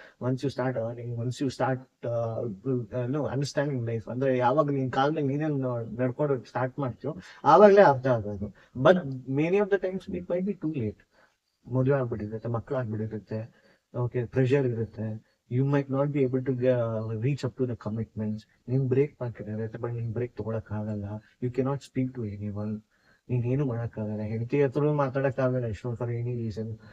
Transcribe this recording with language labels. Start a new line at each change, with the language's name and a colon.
English: once you start earning, once you start understanding life,
Kannada: ಅಂದ್ರೆ ಯಾವಾಗ ನಿನ್ ಕಾಲ ಮೇಲೆ ನೀನೇನು ನಡ್ಕೊಂಡು ಸ್ಟಾರ್ಟ್ ಮಾಡ್ತೀಯೋ ಆವಾಗಲೇ ಅರ್ಥ ಆಗೋದು.
English: But many of the times it might be too late.
Kannada: ಮದುವೆ ಆಗ್ಬಿಟ್ಟಿರುತ್ತೆ, ಮಕ್ಕಳು ಆಗ್ಬಿಟ್ಟಿರುತ್ತೆ, ಓಕೆ, ಪ್ರೆಷರ್ ಇರುತ್ತೆ.
English: You might not be able to reach up to the commitments.
Kannada: ನೀನ್ ಬ್ರೇಕ್ ಮಾಡ್ಕೊಂಡಿರುತ್ತೆ, ಬಟ್ ನೀನ್ ಬ್ರೇಕ್ ತಗೊಳಕ್ ಆಗಲ್ಲ.
English: You cannot speak to anyone.
Kannada: ನೀನ್ ಏನು ಮಾಡಕ್ ಆಗಲ್ಲ, ಹೆಂಡತಿ ಹತ್ರ ಮಾತಾಡಕ್ ಆಗಲ್ಲ ಎಷ್ಟೊಂದ್ ಫಾರ್ ಎನಿ ರೀಸನ್.